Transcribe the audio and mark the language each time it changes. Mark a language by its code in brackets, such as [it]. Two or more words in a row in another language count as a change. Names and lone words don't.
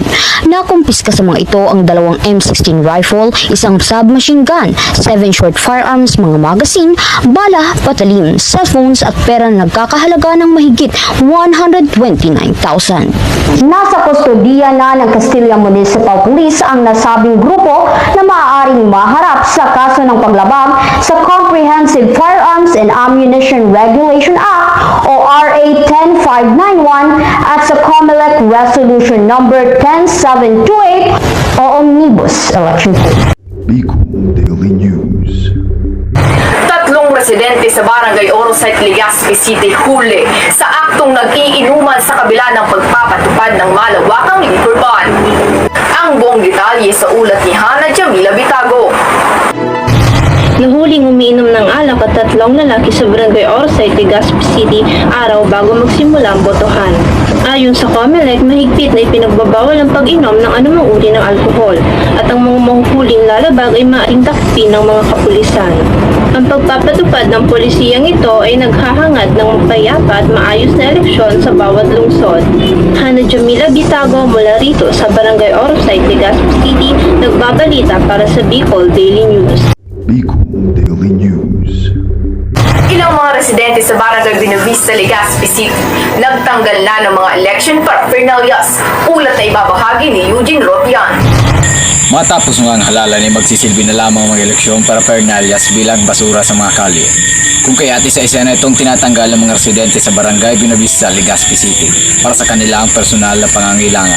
[tl] Nakumpiska sa mga ito ang 2 M16 rifle, isang [en] submachine gun, [tl] 7 [en] short firearms, [tl] mga magazine, bala, patalim, cellphones at pera na nagkakahalaga ng mahigit 129,000. Nasa kustodiya na ng Castilla Municipal Police ang nasabing grupo na maaaring maharap sa kaso ng paglabag sa Comprehensive Firearms and Ammunition Regulation Act o RA 10591 at sa COMELEC Resolution Number 10728 o Omnibus Election Code. Bicol Daily News. Tatlong residente sa Barangay Orosite, Legazpi City huli sa aktong nag-iinuman sa kabila ng pagpapatupad ng malawakang liquor ban. Ang buong detalye sa ulat ni Hana Jamila Bitago. Nahuling umiinom ng alak at 3 lalaki sa Barangay Orosite, Legazpi City araw bago magsimula ang botohan. Ayon sa COMELEC, mahigpit na ipinagbabawal ang pag-inom ng anumang uri ng alkohol at ang mga mahuhuling lalabag ay maaaring takpin ng mga kapulisan. Ang pagpapatupad ng polisiyang ito ay naghahangad ng mapayapa at maayos na eleksyon sa bawat lungsod. Hana Jamila Bitago mula rito sa Barangay Orosite, Legazpi City, nagbabalita para sa Bicol Daily News. Bicol Daily News. Ilang mga residente sa Barangay Binavista, Legazpi City nagtanggal na ng mga [en] election paraphernalias. [tl] Ulat na ibabahagi ni Eugene Rotian. Matapos nga ang halalan ay magsisilbi na lamang mga eleksyon para parnalias bilang basura sa mga kalye. Kung kaya't isa-isa na itong tinatanggal ng mga residente sa Barangay Binavista, Legazpi City para sa kanilang personal na pangangailangan.